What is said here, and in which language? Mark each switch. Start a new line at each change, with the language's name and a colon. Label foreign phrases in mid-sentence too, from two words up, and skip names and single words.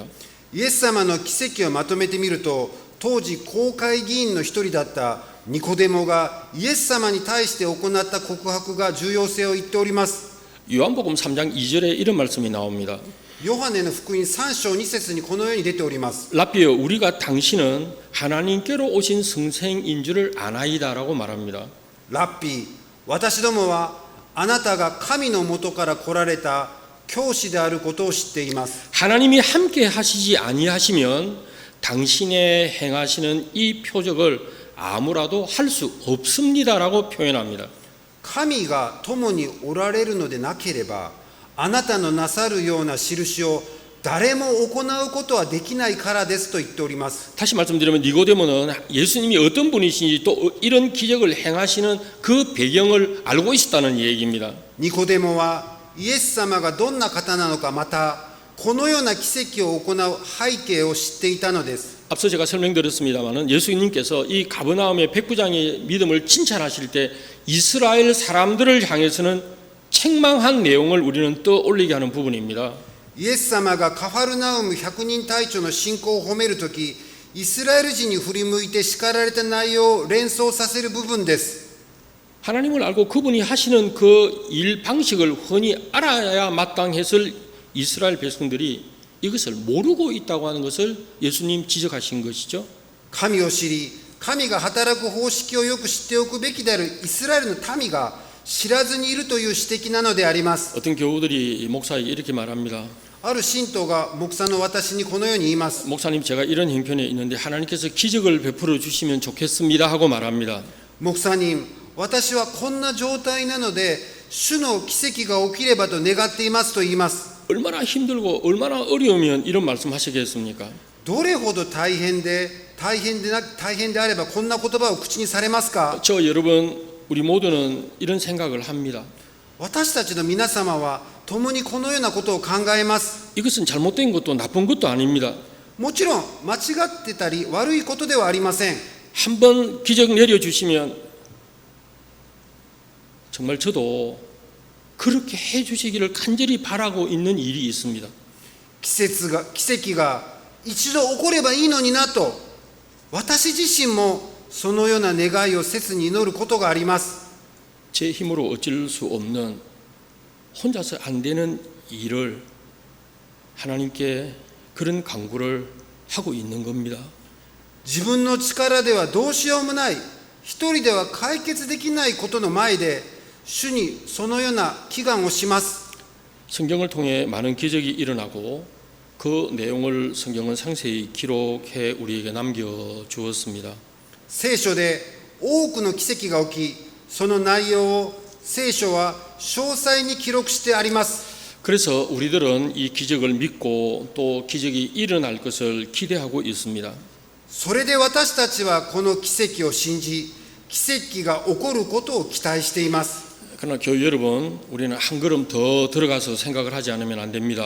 Japanese: イエス様の奇跡をまとめてみると、当時公会議員の一人だったニコデモがイエス様に対して行った告白が重要性を言っております。
Korean: 요한복음 3장 2절에 이런 말씀이 나옵니다.
Japanese: ヨハネの福音3章2節にこのように出ております。
Korean: 라비여 우리가 당신은 하나님께로 오신 성생인 줄을 아나이다라고 말합니다.
Japanese: ラッピー、私どもはあなたが神のもとから来られた教師であることを知っています。
Korean: 하나님이 함께 하시지 아니하시면 당신의 행하시는 이 표적을 아무라도 할 수 없습니다라고 표현합니다.
Japanese: 神が共におられるのでなければ、あなたのなさるような印を誰も行うことはできないからですと言っております。
Korean: 다시 말씀드리면 니고데모는 예수님이 어떤 분이신지 또 이런 기적을 행하시는 그 배경을 알고 있었다는 얘기입니다.
Japanese: ニコデモはイエス様がどんな方なのか、またこのような奇跡を行う背景を知っていたのです。
Korean: 앞서 제가 설명드렸습니다마는 예수님께서 이 가버나움의 백부장의 믿음을 칭찬하실 때 이스라엘 사람들을 향해서는 책망한 내용을 우리는 떠올리게 하는 부분입니다.
Japanese: イエス様がカファルナウム100人隊長の信仰を褒めるとき、イスラエル人に振り向いて叱られた内容を連想させる部分です。
Korean: 하나님을 알고 그분이 하시는 그 일 방식을 흔히 알아야 마땅했을 이스라엘 백성들이 이것을 모르고 있다고 하는 것을 예수님 지적하신 것이죠.
Japanese: 神を知り、神が働く方式をよく知っておくべきであるイスラエルの民が知らずにいるという指摘なのであります。
Korean: 어떤 교우들이 목사에게 이렇게 말합니다.
Japanese: ある信徒が牧師の私にこのように言います。
Korean: 목사님 제가 이런 형편에 있는데 하나님께서 기적을 베풀어 주시면 좋겠습니다 하고 말합니다.
Japanese: 牧師人、私はこんな状態なので主の奇跡が起きればと願っていますと言います。
Korean: 얼마나 힘들고 얼마나 어려우면 이런 말씀 하시겠습니까?
Japanese: どれほど大変であればこんな言葉を口にされますか。
Korean: 저 여러분 우리 모두는 이런 생각을 합니다.
Japanese: 私たちの皆様は共にこのようなことを考えます。
Korean: 이것은 잘못된 것도 나쁜 것도 아닙니다.
Japanese: もちろん間違ってたり悪いことではありません。
Korean: 한 번 기적 내려주시면 정말 저도 그렇게 해주시기를 간절히 바라고 있는 일이 있습니다.
Japanese: 奇跡が一度起こればいいのになと、私自身もそのような願いを切に祈ることがあります。
Korean: 제 힘으로 어쩔 수 없는 혼자서 안 되는 일을 하나님께 그런 간구를 하고 있는 겁니다.
Japanese: 自分の力ではどうしようもない一人では解決できないことの前で主にそのような祈願をします。
Korean: 성경을 통해 많은 기적이 일어나고 그 내용을 성경은 상세히 기록해 우리에게 남겨주었습니다.
Japanese: 聖書で多くの奇跡が起き、その内容を聖書は詳細に記録してあります。
Korean: 그래서 우리들은 이 기적을 믿고 또 기적이 일어날 것을 기대하고 있습니다.
Japanese: それで私たちはこの奇跡を信じ、奇跡が起こることを期待しています。
Korean: 그러나 교회 여러분, 우리는 한 걸음 더 들어가서 생각을 하지 않으면 안 됩니다.